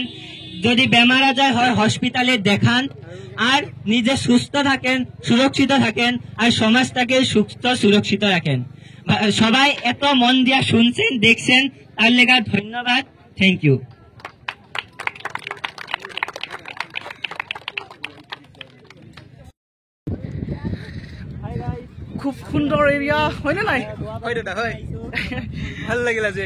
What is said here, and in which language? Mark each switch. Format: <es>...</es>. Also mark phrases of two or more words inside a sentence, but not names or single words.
<bn>যদি বেমার আজার হয় হসপিটালে দেখান, আর নিজে সুস্থ থাকেন, সুরক্ষিত থাকেন, আর সমাজটাকে সুস্থ সুরক্ষিত রাখেন। সবাই এত মন দিয়া শুনছেন, দেখছেন, তার লেগা ধন্যবাদ।</bn> <en>thank you.</en> <as>খুব সুন্দৰ এৰিয়া হয়নে নাই? হয় দাদা, হয়। ভাল লাগিল আজি,</as>